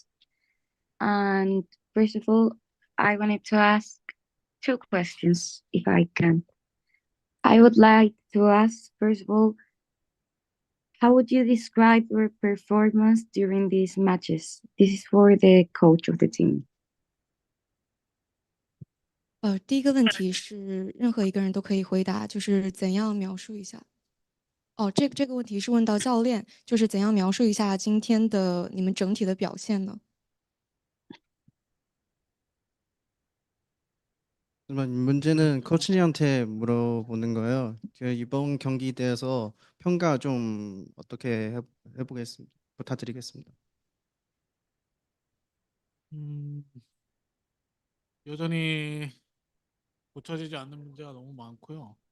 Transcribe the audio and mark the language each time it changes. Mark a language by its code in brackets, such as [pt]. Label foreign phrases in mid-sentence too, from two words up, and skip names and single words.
[en] And first of all, I wanted to ask 2 questions, if I can. I would like to ask, first of all, how would you describe your performance during these matches? This is for the coach of the team. [zh] 第一个问题是任何一个人都可以回答，就是怎样描述一下。这个问题是问到教练，就是怎样描述一下今天的你们整体的表现呢？ [ko] 문제는 코치님한테 물어보는 거예요. 이번 경기에 대해서 평가 좀 어떻게 해보겠습니다. 부탁드리겠습니다. 여전히 고쳐지지 않는 문제가 너무 많고요.